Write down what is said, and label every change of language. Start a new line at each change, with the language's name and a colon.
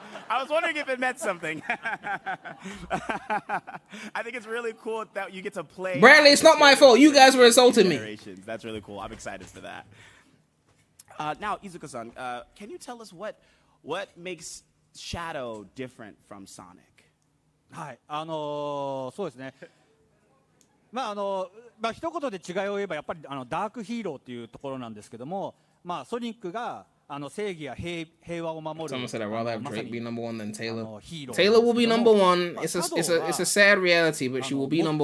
English: I was wondering if it meant something. I think it's really cool that you get to play. Bradley, it's not my fault. You guys were insulting me. That's really cool. I'm excited for that. Now, Izuka-san, can you tell us what makes Shadow different from Sonic?
Japanese: はい、そうですね。一言で違いを言えばやっぱりダークヒーローっていうところなんですけども、ソニックが正義や平和を守る。
English: Someone said I'd rather have Drake be number one than Taylor.
Japanese: ヒーロー
English: Taylor will be number one. It's a
Japanese: シャドウは
English: it's a sad reality, but she will be number